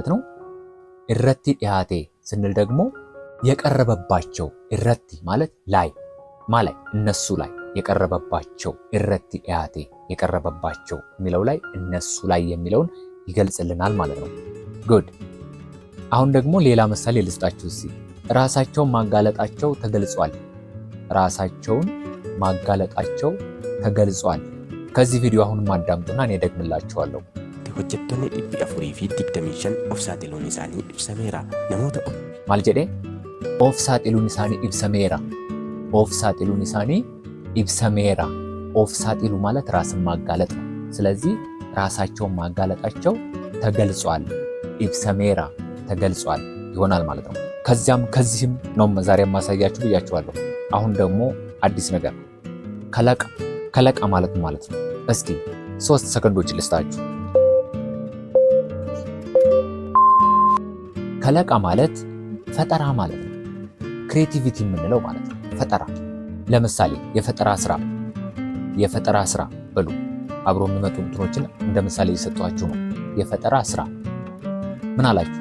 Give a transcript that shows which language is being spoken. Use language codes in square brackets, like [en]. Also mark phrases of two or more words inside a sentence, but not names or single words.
[am] ነው። [om] irratti dhiyaate [am] ስንል ደግሞ የቀረበባቸው። እረቲ ማለት ላይ እነሱ ላይ የቀረበባቸው። [om] irratti dhiyaate [am] የቀረበባቸው የሚለው ላይ እነሱ ላይ የሚለውን ይገልጽልናል ማለት ነው። ጉድ። አሁን ደግሞ ሌላ ምሳሌ ልስጣችሁ እስኪ። ራሳቸውን ማጋለጣቸው ተገልጿል። ራሳቸውን ማጋለጣቸው ተገልጿል። ከዚህ ቪዲዮ አሁንም አዳምጡና እኔ ደግምላችኋለሁ። [om] hojjettoonni 425 of saaxiluun isaanii ibsameera. Namoota maal jedhee of saaxiluun isaanii ibsameera. of saaxiluun isaanii ibsameera. of saaxiluu [am] ማለት ራስን ማጋለጥ ነው። ስለዚህ ራሳቸውን ማጋለጣቸው ተገልጿል። ኢብሰሜራ ተገልጿል ይሆናል ማለት ነው። ከዚህም ነው ዛሬ ማሳያችሁ ብያችኋለሁ። አሁን ደግሞ አዲስ ነገር ከለቃ ማለት ነው። እስኪ 3 ሰከንዶች ልስጣችሁ። ከለቃ ማለት ፈጠራ ማለት ነው። ክሬቲቪቲ የምንለው ማለት ነው። ፈጠራ ለምሳሌ የፈጠራ ስራ በሉ። አብሮ የሚመጡ እንትኖችን እንደ ምሳሌ እየሰጧችሁ ነው። የፈጠራ ስራ ምን አላችሁ?